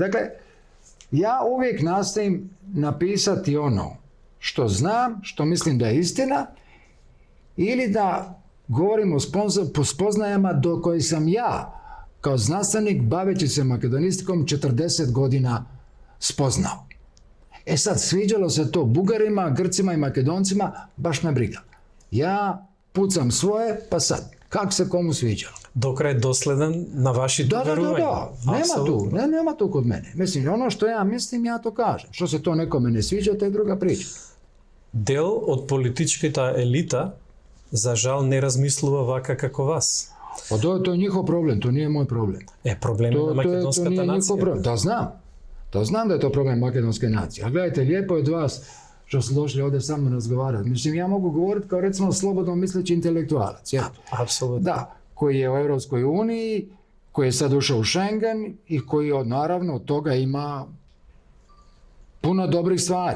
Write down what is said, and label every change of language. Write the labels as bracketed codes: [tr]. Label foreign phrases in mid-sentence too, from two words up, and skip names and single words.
[hr] Dakle, ja uvijek nastojim napisati ono što znam, što mislim da je istina, ili da govorim o spoznajama do kojih sam ja, kao znanstvenik, baveći se makedonistikom, 40 godina spoznao. Sad, sviđalo se to Bugarima, Grcima i Makedoncima, baš me briga. Ja pucam svoje, pa sad, kako se komu sviđalo. [mk] До крај доследен на вашите [hr] Da, [mk] верувања. [hr] nema tu kod mene. Mislim, ono što ja mislim, ja to kažem. Što se to nekome ne sviđa, to je druga priča. [mk] Дел од политичката елита, за жал, не размислува вака како вас. [hr] Pa to je njihov problem, to nije moj problem. [mk] Проблем на [hr] To [mk] македонската [hr] nije njihov [mk] нација. [hr] problem. Da znam da je to problem makedonske nacije. A gledajte, lijepo je od vas što ste došli ovdje sa mnom razgovarati. Mislim, ja mogu govoriti kao recimo slobodno misleći intelektualac. Jel? [mk] Апсолутно. [hr] Da, koji je u Europskoj uniji, koji je sad ušao u Schengen i koji naravno od toga ima puno dobrih stvari.